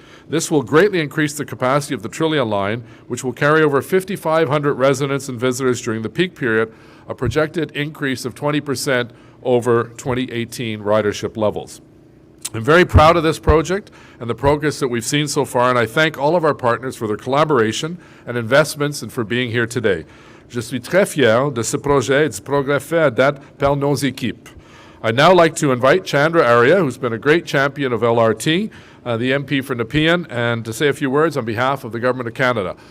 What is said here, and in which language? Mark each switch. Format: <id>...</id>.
<en>This will greatly increase the capacity of the Trillium line, which will carry over 5,500 residents and visitors during the peak period, a projected increase of 20% over 2018 ridership levels. I'm very proud of this project and the progress that we've seen so far, and I thank all of our partners for their collaboration and investments and for being here today.</en> <fr>Je suis très fier de ce projet et du progrès fait à date par nos équipes.</fr> <en>I'd now like to invite Chandra Arya, who's been a great champion of LRT, the MP for Nepean, and to say a few words on behalf of the Government of Canada.</en>